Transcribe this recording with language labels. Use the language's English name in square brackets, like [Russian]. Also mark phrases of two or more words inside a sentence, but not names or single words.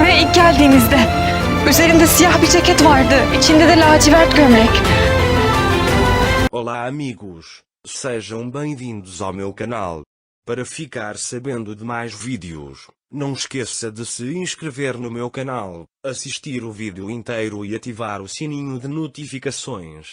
[Turkish] İlk geldiğinizde. Üzerinde siyah bir ceket vardı. İçinde de lacivert gömlek. [Portuguese] Olá amigos, sejam bem-vindos ao meu canal. Para ficar sabendo de mais vídeos, não esqueça de se inscrever no meu canal, assistir o vídeo inteiro e ativar o sininho de notificações.